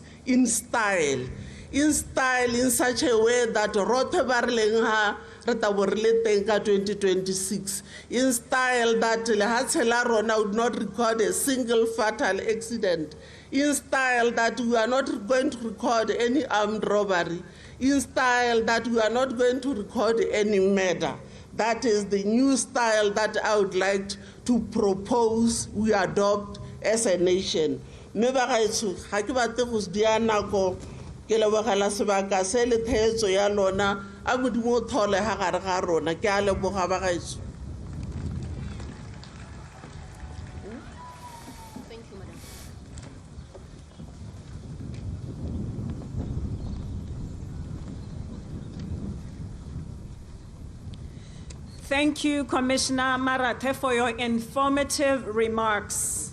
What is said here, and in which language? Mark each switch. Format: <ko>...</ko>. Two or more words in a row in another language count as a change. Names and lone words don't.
<en>in style in such a way that Rotebarlengha Retaborleteng 2026, in style that Lehatshela Rona would not record a single fatal accident, in style that we are not going to record any armed robbery, in style that we are not going to record any murder. That is the new style that I would like to propose we adopt as a nation.</en> <tn>Ke lebogela sebaka se le theetso ya lona a modimo thole ha gare ga rona ke a leboga bagaetso.</tn> <en>Thank you, madam. Thank you, Commissioner Marathe, for your informative remarks.</en>